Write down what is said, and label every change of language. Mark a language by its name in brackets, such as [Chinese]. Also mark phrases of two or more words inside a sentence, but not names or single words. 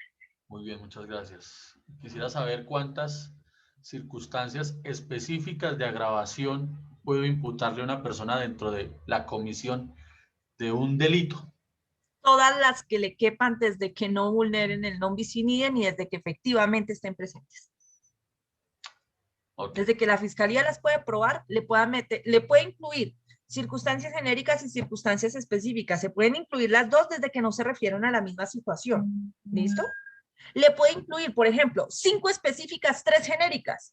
[Spanish] Muy bien, muchas gracias. Quisiera saber cuántas circunstancias específicas de agravación puedo imputarle a una persona dentro de la comisión de un delito. Todas las que le quepan desde que no vulneren el [Latin] non bis in idem [Spanish] y desde que efectivamente estén presentes. Okay. Desde que la fiscalía las puede probar, le puede incluir circunstancias genéricas y circunstancias específicas. Se pueden incluir las dos desde que no se refieran a la misma situación. ¿Listo? Le puede incluir, por ejemplo, 5 específicas, 3 genéricas.